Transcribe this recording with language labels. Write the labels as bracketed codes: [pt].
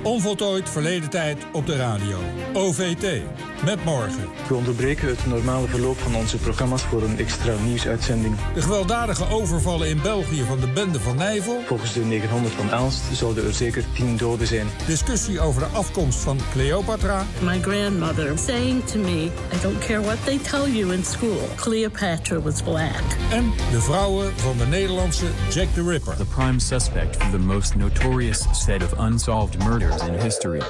[nl] Onvoltooid verleden tijd op de radio. OVT. Met morgen. We onderbreken het normale verloop van onze programma's voor een extra nieuwsuitzending. De gewelddadige overvallen in België van de bende van Nijvel. Volgens de 900 van Aalst zouden er zeker 10 doden zijn. Discussie over de afkomst van Cleopatra. [en] My grandmother saying to me, I don't care what they tell you in school. Cleopatra was black. [nl] En de vrouwen van de Nederlandse Jack the Ripper. [en] The prime suspect for the most notorious set of unsolved murders in history.